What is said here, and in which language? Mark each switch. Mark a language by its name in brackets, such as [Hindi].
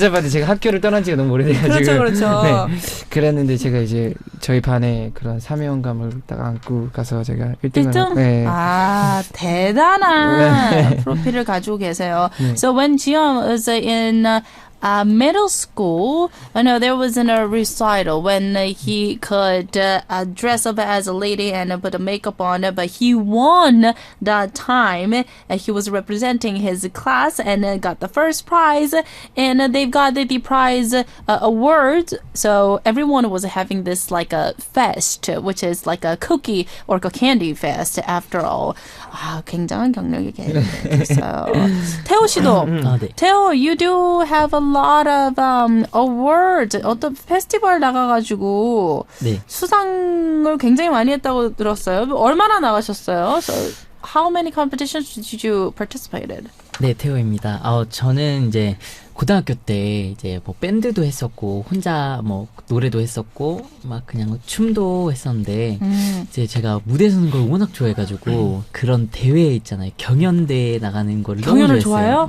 [Korean] 제가 학교를 떠난 지가 너무 오래돼가지고. 그렇죠. 네. 그랬는데 제가 이제 저희 반에 그런 사명감을 딱 안고 가서 제가 1등을 1등? 네. 아, 대단한 프로필을 가지고 계세요. 네. [English] So when Jiyeon was in middle school, I know there was a recital when he could dress up as a lady and put a makeup on, but he won that time. He was representing his class and got the first prize, and they've got the prize award. So everyone was having this like a fest, which is like a cookie or a candy fest after all. [Korean] 아, 굉장한 경력이 계셨어요. 태호 씨도, 네. [English] 태호, you do have a lot of awards. [Korean] 어떤 페스티벌 나가가지고 네. 수상을 굉장히 많이 했다고 들었어요. 얼마나 나가셨어요? [English] So, how many competitions did you participate in? [Korean] 네, 태호입니다. 저는 이제 고등학교 때 이제 뭐 밴드도 했었고 혼자 뭐 노래도 했었고 막 그냥 춤도 했었는데 이제 제가 무대 서는 걸 워낙 좋아해가지고 그런 대회 있잖아요. 경연대회 나가는 걸 너무 경연을 좋아했어요. 좋아해요?